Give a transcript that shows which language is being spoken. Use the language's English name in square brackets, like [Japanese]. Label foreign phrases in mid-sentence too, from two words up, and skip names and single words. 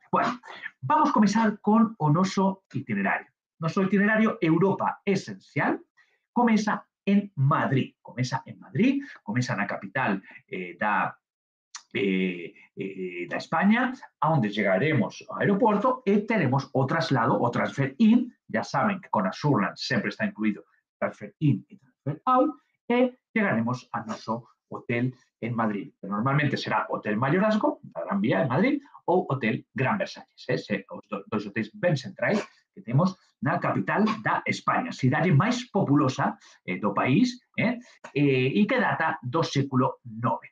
[Spanish] Bueno, vamos a comenzar [Galician] con o noso itinerario. Noso itinerario Europa Esencial comeza en Madrid. Comeza na capital da España, a onde chegaremos ao aeroporto e teremos o traslado, o [English] transfer in. [Spanish] Ya saben [Galician] que con a Surland sempre está incluído [English] transfer in [Galician] e [English] transfer out, [Galician] e chegaremos a noso hotel en Madrid. Normalmente será Hotel Mayorazgo, da Gran Vía en Madrid, ou Hotel Gran Versalles. Os dois hotéis ben centrais que temos na capital da España, cidade máis populosa do país e que data do século IX.